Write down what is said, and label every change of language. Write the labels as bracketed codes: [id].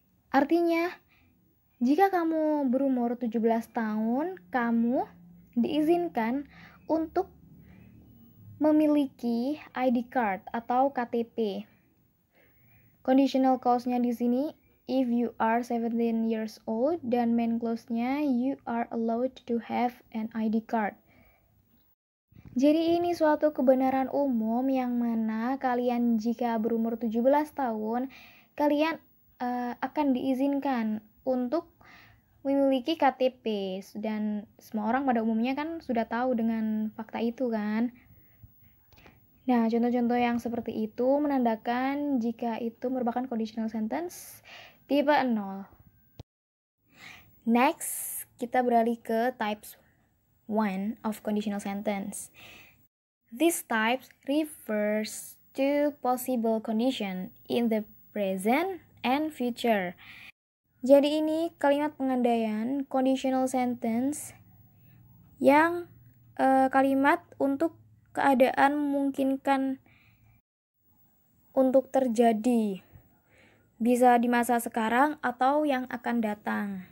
[id] Artinya, jika kamu berumur 17 tahun, kamu diizinkan untuk memiliki ID card atau KTP. Conditional clause-nya di sini [en] if you are 17 years old, [id] dan [en] main clause-nya you are allowed to have an ID card. [id] Jadi ini suatu kebenaran umum yang mana kalian jika berumur 17 tahun, kalian akan diizinkan untuk memiliki KTP, dan semua orang pada umumnya kan sudah tahu dengan fakta itu kan. Nah, contoh-contoh yang seperti itu menandakan jika itu merupakan conditional sentence tipe 0. [en] Next, [id] kita beralih ke [en] types 1 of conditional sentence. This type refers to possible condition in the present and future. [id] Jadi ini kalimat pengandaian conditional sentence yang kalimat untuk keadaan memungkinkan untuk terjadi, bisa di masa sekarang atau yang akan datang.